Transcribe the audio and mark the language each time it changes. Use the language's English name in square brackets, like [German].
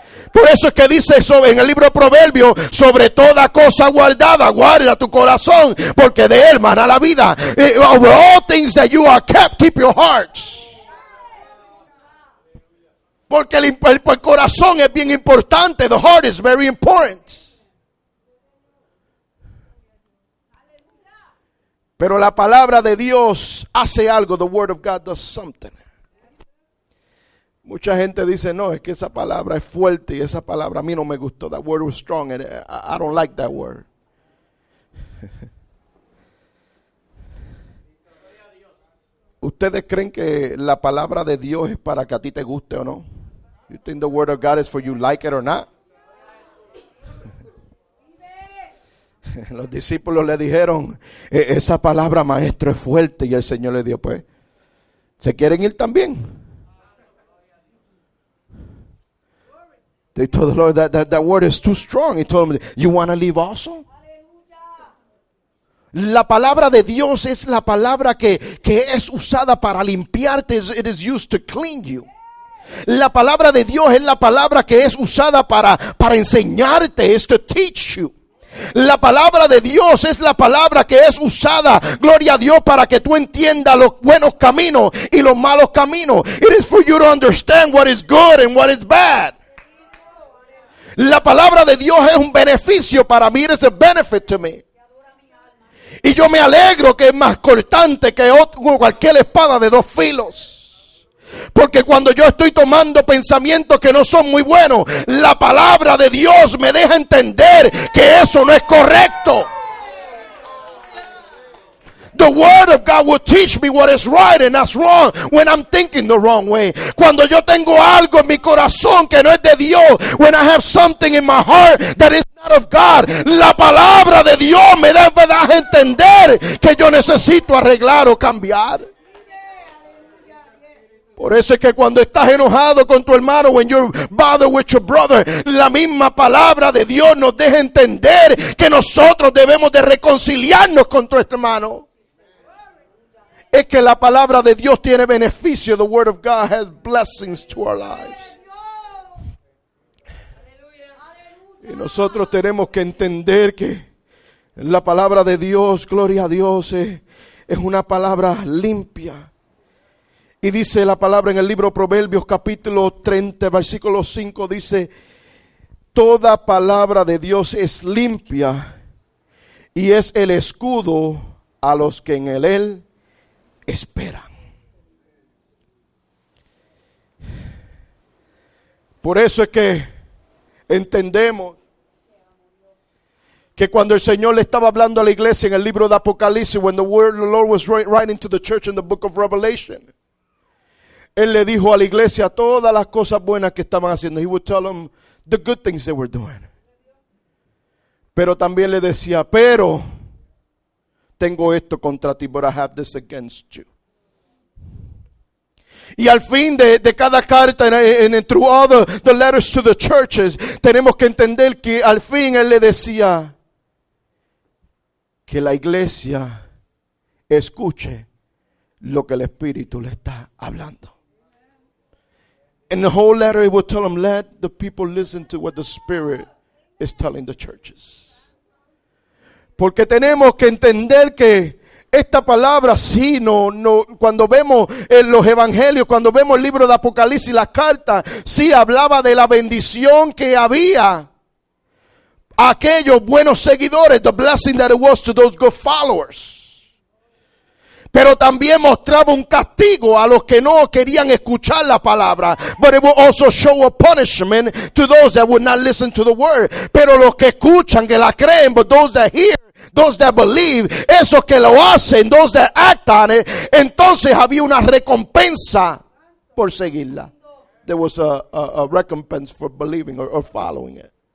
[Spanish] Por eso es que dice en el libro de Proverbios, sobre toda cosa guardada, guarda tu corazón, porque de él mana la vida. [English] Over all things that you are kept, keep your hearts. [Spanish] Porque el corazón es bien importante. [English] The heart is very important. [Spanish] Pero la palabra de Dios hace algo. [English] The word of God does something. [Spanish] Mucha gente dice, no, es que esa palabra es fuerte y esa palabra a mí no me gustó. [English] That word was strong and I don't like that word. [Spanish] ¿Ustedes creen que la palabra de Dios es para que a ti te guste o no? [English] You think the word of God is for you, like it or not? [Spanish] Los discípulos le dijeron, esa palabra, maestro, es fuerte. Y el Señor le dijo, pues, ¿se quieren ir también? [English] They told the Lord that word is too strong. He told them, you want to leave also? [Spanish] La palabra de Dios es la palabra que es usada para limpiarte. [English] It is used to clean you. [Spanish] La palabra de Dios es la palabra que es usada para enseñarte, es [English] to teach you. [Spanish] La palabra de Dios es la palabra que es usada, gloria a Dios, para que tú entiendas los buenos caminos y los malos caminos. [English] It is for you to understand what is good and what is bad. [Spanish] La palabra de Dios es un beneficio para mí. [English] It is a benefit to me. [Spanish] Y yo me alegro que es más cortante que cualquier espada de dos filos. Porque cuando yo estoy tomando pensamientos que no son muy buenos, la palabra de Dios me deja entender que eso no es correcto. [English] The word of God will teach me what is right and that's wrong when I'm thinking the wrong way. [Spanish] Cuando yo tengo algo en mi corazón que no es de Dios, [English] when I have something in my heart that is not of God, [Spanish] la palabra de Dios me da a entender que yo necesito arreglar o cambiar. Por eso es que cuando estás enojado con tu hermano, [English] when you're bothered with your brother, [Spanish] la misma palabra de Dios nos deja entender que nosotros debemos de reconciliarnos con nuestro hermano. Es que la palabra de Dios tiene beneficio. [English] The word of God has blessings to our lives. [Spanish] Y nosotros tenemos que entender que la palabra de Dios, gloria a Dios, es una palabra limpia. Y dice la palabra en el libro de Proverbios capítulo 30, versículo 5, dice, toda palabra de Dios es limpia y es el escudo a los que en él esperan. Por eso es que entendemos que cuando el Señor le estaba hablando a la iglesia en el libro de Apocalipsis, [English] when the Lord was writing to the church in the book of Revelation, [Spanish] Él le dijo a la iglesia todas las cosas buenas que estaban haciendo. [English] He would tell them the good things they were doing. [Spanish] Pero también le decía, pero tengo esto contra ti, [English] but I have this against you. [Spanish] Y al fin de cada carta, [English] and through all the letters to the churches, [Spanish] tenemos que entender que al fin Él le decía que la iglesia escuche lo que el Espíritu le está hablando. [English] In the whole letter, He would tell them, let the people listen to what the Spirit is telling the churches. [Spanish] Porque tenemos que entender que esta palabra sí, cuando vemos los evangelios, cuando vemos el libro de Apocalipsis, las cartas, sí hablaba de la bendición que había a aquellos buenos seguidores, [English] the blessing that it was to those good followers. [Spanish] Pero también mostraba un castigo a los que no querían escuchar la palabra. [English] But it will also show a punishment to those that would not listen to the word. [Spanish] Pero los que escuchan, que la creen, [English] but those that hear, those that believe, [Spanish] esos que lo hacen, [English] those that act on it, [Spanish] entonces había una recompensa por seguirla. [English] There was a recompense for believing or following it.